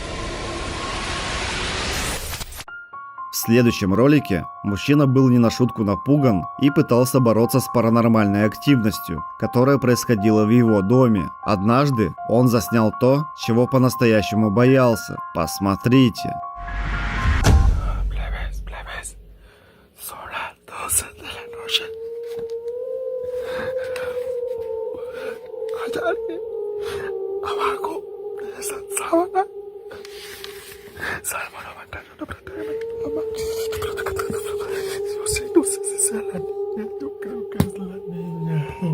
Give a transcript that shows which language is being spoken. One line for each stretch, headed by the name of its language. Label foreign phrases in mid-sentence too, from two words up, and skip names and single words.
Russian: В следующем ролике мужчина был не на шутку напуган и пытался бороться с паранормальной активностью, которая происходила в его доме. Однажды он заснял то, чего по-настоящему боялся. Посмотрите.
Spanish: Plebes, son las 12 de la noche. Hay alguien abajo de esa sábana. Salmo 91, no sé si sea la niña, yo creo que es la niña.